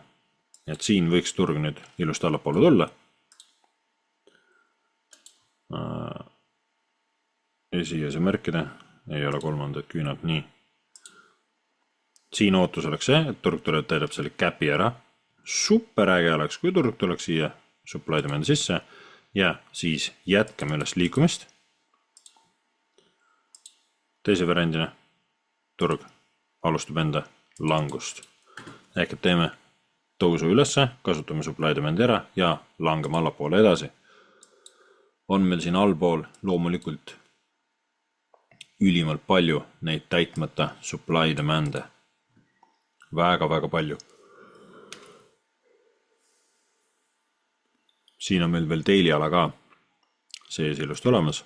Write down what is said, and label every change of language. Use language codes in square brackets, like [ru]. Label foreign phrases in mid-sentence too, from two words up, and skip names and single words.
[et] Et siin võiks turg nüüd ilusti allapoole tulla. Ja siia see märkida. Ei ole kolmandat küünalt nii. Siin ootus oleks see, et turg tuleb täidab selle käpi ära. Super äge oleks, kui turg tuleks siia [en] supply demand [et] sisse ja siis jätkame üles liikumist. Teise variandina turg alustab enda langust. Ehk et teeme tõusu ülesse, kasutame [en] supply demand [et] ära ja langeme allapoole edasi. On meil siin allpool loomulikult ülimalt palju neid täitmata [en] supply demande. [et] Väga palju. Siin on meil veel daily ala ka sees ilusti olemas.